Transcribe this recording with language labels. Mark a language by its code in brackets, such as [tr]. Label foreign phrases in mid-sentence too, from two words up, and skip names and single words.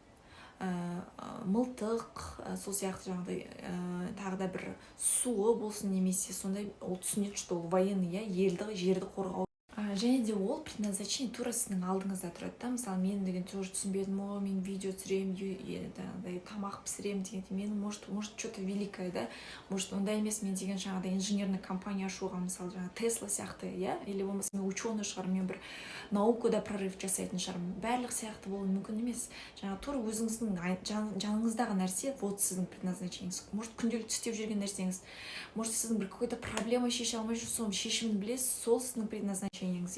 [kk] Мылтық, сол сияқты жаңағыдай тағы да бір суы болсын, немесе сондай, ол түсінеді, что ол военный, елді, жерді қорғау. Және де ол предназначение тура сіздің алдыңызда тұрады. Мысалы, мен деген тоже түсінбедім, мен видео түсіремін, тамақ пісіремін деген, мен [ru] может что-то великое, [kk] да? Может, ондай емес, мен деген жаңағыдай инженерный компания ашуға, мысалы, жаңағы Тесла сияқты, или болмаса мен ученый шығар, мен бір наукада прорыв жасайтын шығармын. Барлық сияқты болуы мүмкін емес. Жаңағы тура өзіңіздің жаныңыздағы нәрсе, вот сіздің предназначениеңіз. Может, күнделікті істеп жүрген нәрсеңіз, может, сіздің бір какой-то проблема шеше алмай жүрсіз, соның шешімін білесіз, сол сіздің предназначениеңіз.